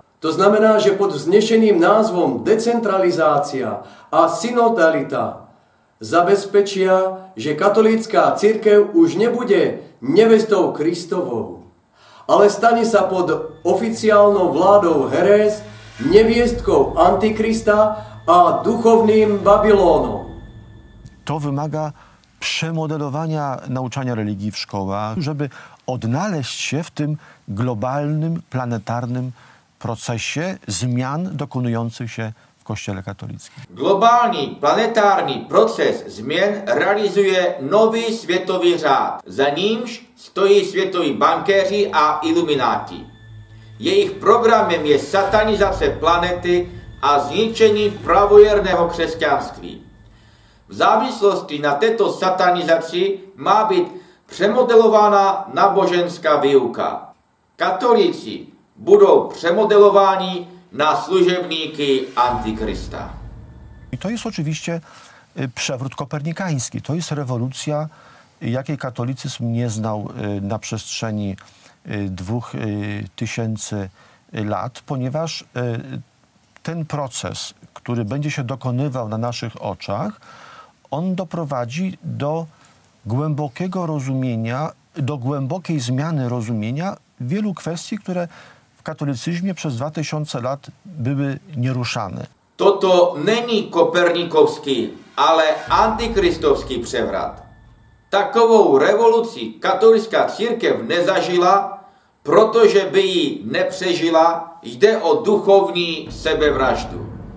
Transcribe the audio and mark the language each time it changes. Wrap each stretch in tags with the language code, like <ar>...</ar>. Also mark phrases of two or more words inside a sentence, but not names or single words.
<sk>To znamená, že pod vznešeným názvom decentralizácia a synodalita zabezpečia, že katolícka cirkev už nebude nevestou Kristovou, ale stane sa pod oficiálnou vládou heréz, neviestkou Antikrista a duchownym Babylonu.</sk> <pl>To wymaga przemodelowania nauczania religii w szkołach, żeby odnaleźć się w tym globalnym, planetarnym procesie zmian dokonujących się w Kościele katolickim.</pl> <cs>Globální planetární proces změn realizuje nový světový řád. Za nímž stojí světoví bankéři a ilumináti. Jejich programem je satanizace planety a zničení pravověrného křesťanství. V závislosti na této satanizaci má být přemodelována náboženská výuka. Katolíci budou přemodelováni na služebníky Antykrista.</cs> <pl>I to jest oczywiście przewrót kopernikański. To jest rewolucja, jakiej katolicyzm nie znał na przestrzeni 2000 lat, ponieważ ten proces, który będzie się dokonywał na naszych oczach, on doprowadzi do głębokiego rozumienia, do głębokiej zmiany rozumienia wielu kwestii, które w katolicyzmie przez 2000 lat były nieruszane.</pl> <cs>Toto není kopernikovský, ale antikristovský převrat. Takovou revoluci katolická církev nezažila, protože by ji nepřežila, jde o duchovní sebevraždu.</cs>